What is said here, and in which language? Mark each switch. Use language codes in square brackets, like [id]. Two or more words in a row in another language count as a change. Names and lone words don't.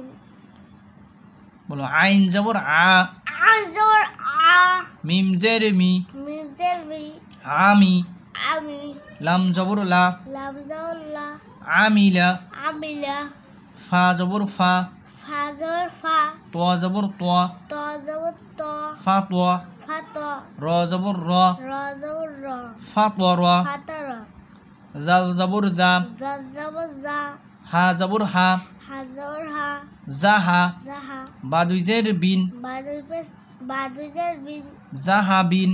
[bn] বলো আইন জবর আ আন জবর আ মিম জের মি মিম জের মি আমি আমি লাম জবর লা লাম জবর লা আমিলা আমিলা ফা জবর ফা ফা জবর ফা ত জবর ত ত জবর ত ফা ত ফা ত র জবর র র জবর র ফা ত র ফা ত র জাল জবর জা জাল জবর জা হা জবর হা হা জবর হা জাহা জাহা বা দুই জের বিন বাদুই পেশ বাদুই জের বিন জাহা বিন